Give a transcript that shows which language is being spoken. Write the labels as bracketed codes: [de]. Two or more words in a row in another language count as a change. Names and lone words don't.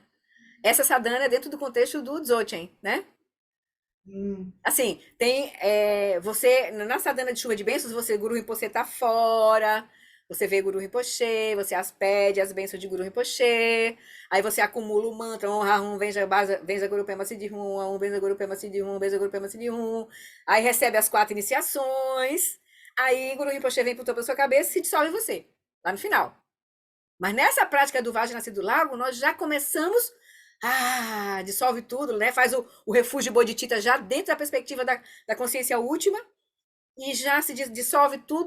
[pt] Essa sadhana é dentro do contexto do Dzogchen, né? Assim, tem você na sadhana de chuva de bênçãos, Guru Rinpoche está fora, você vê Guru Rinpoche, você pede as bênçãos de Guru Rinpoche, aí você acumula o mantra, [sa] venja Guru Pema Siddhi Hum, venja Guru Pema Siddhi Hum, venja Guru Pema Siddhi Hum, [pt] aí recebe as 4 iniciações, aí Guru Rinpoche vem pro topo da sua cabeça e se dissolve em você, lá no final. Mas nessa prática do Vajra do Lago, nós já começamos dissolve tudo, né? Faz o refúgio Bodhicitta já dentro da perspectiva da consciência última e já se dissolve tudo.